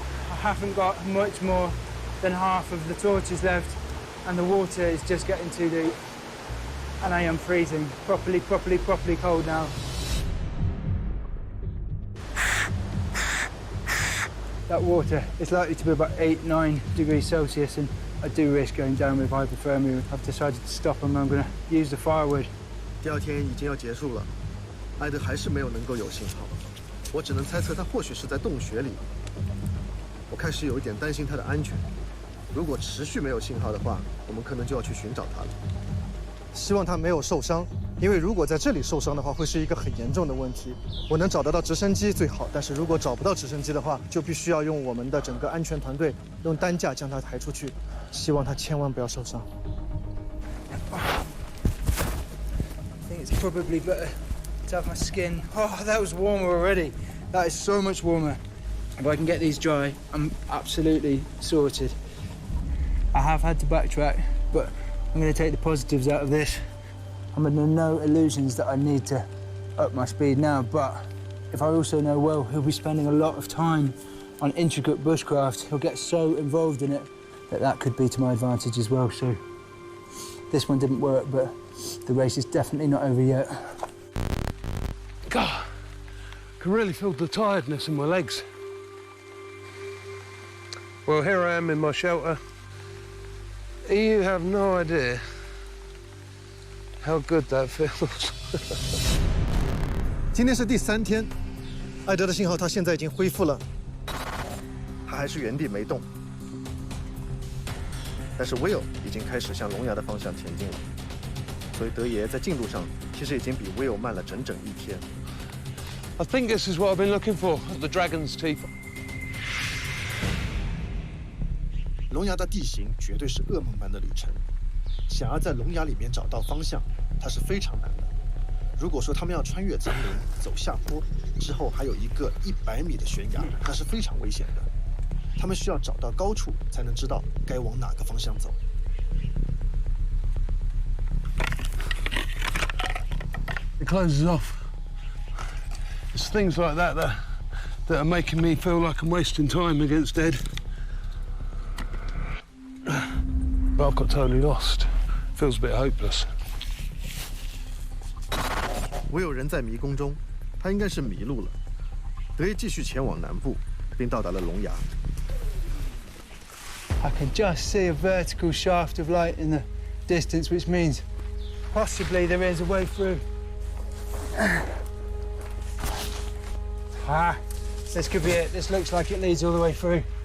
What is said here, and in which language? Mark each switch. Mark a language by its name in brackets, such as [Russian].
[English] I haven't got much more than half of the torches left, and the water is just getting too deep. And I am freezing. Properly cold now. That water is likely to be about 8-9 degrees Celsius, and I do risk going down with hypothermia. I've decided to stop and I'm going to use the firewood. [Chinese] 第二天已经要结束了，艾德还是没有能够有信号，我只能猜测他或许是在洞穴里。我开始有一点担心他的安全，如果持续没有信号的话，我们可能就要去寻找他了。希望他没有受伤，因为如果在这里受伤的话，会是一个很严重的问题。我能找得到直升机最好，但是如果找不到直升机的话，就必须要用我们的整个安全团队用担架将他抬出去。希望他千万不要受伤。 [English] I think it's probably better to have my skin. Oh, that was warmer already. That is so much warmer. If I can get these dry, I'm absolutely sorted. I have had to backtrack, but I'm going to take the positives out of this. I'm under no illusions that I need to up my speed now, but if I also know, well, he'll be spending a lot of time on intricate bushcraft. He'll get so involved in it that could be to my advantage as well. So this one didn't work, but the race is definitely not over yet. God, I can really feel the tiredness in my legs. Well, here I am in my shelter. You have no idea how good that feels. [Chinese] 今天是第3天，艾德的信号他现在已经恢复了，他还是原地没动，但是 Will 已经开始向龙牙的方向前进了，所以德爷在进度上其实已经比 Will 慢了整整1天。 [English] I think this is what I've been looking for, the dragon's teeth. [Chinese] 龙牙的地形绝对是噩梦般的旅程，想要在龙牙里面找到方向，它是非常难的。如果说他们要穿越丛林，走下坡，之后还有一个100米的悬崖，那是非常危险的。他们需要找到高处，才能知道该往哪个方向走。 [English] It closes off. It's things like that that are making me feel like I'm wasting time against Ed. But I've got totally lost. Feels a bit hopeless. [Chinese] 唯有人在迷宫中，他应该是迷路了。德爷继续前往南部，并到达了龙牙。 [English] I can just see a vertical shaft of light in the distance, which means possibly there is a way through. This could be it. This looks like it leads all the way through.